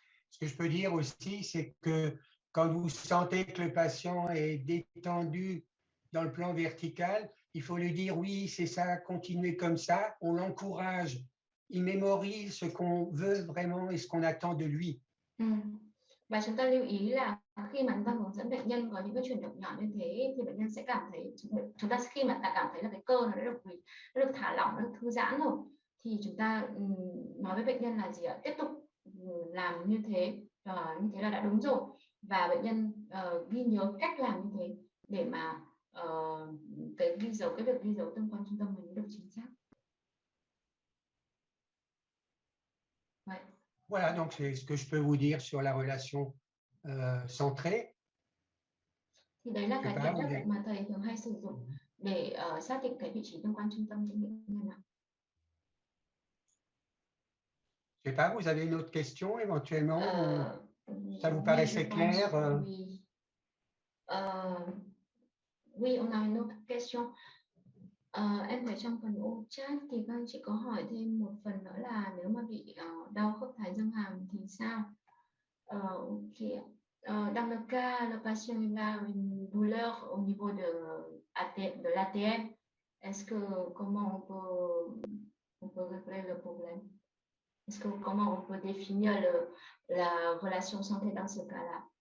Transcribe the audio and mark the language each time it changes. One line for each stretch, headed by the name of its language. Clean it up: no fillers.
French: Ce que je peux dire aussi, c'est que quand vous sentez que le patient est détendu dans le plan vertical, il faut lui dire oui, c'est ça, continuez comme ça. On l'encourage. Il mémorise ce qu'on veut vraiment et ce qu'on attend de lui.
Vietnamese: Và chúng ta lưu ý là khi mà chúng ta hướng dẫn bệnh nhân có những cái chuyển động nhỏ như thế thì bệnh nhân sẽ cảm thấy chúng ta khi mà ta cảm thấy là cái cơ nó đã được thả lỏng, nó được thư giãn rồi thì chúng ta nói với bệnh nhân là gì ạ? Tiếp tục làm như thế là đã đúng rồi, và bệnh nhân ghi nhớ cách làm như thế để mà cái việc ghi dấu tương quan trung tâm mình được chính xác.
French: Ouais. Voilà, donc c'est ce que je peux vous dire sur la relation centrée.
Vietnamese: Thì đấy là cái nhận thức mà thầy thường hay sử dụng để xác định cái vị trí tương quan trung tâm cho bệnh nhân ạ.
French: Je sais pas, vous avez une autre question éventuellement ça vous paraissait clair Oui, on a une autre question.
Vietnamese: Em thấy trong phần ô chat thì các anh chị có hỏi thêm một phần nữa là nếu mà bị đau khớp thái dương hàm thì sao? Ok.
French: Dans le cas, le patient il a une douleur au niveau de l'ATM, est-ce que comment on peut régler le problème? Comment on peut définir la relation santé dans ce cas-là?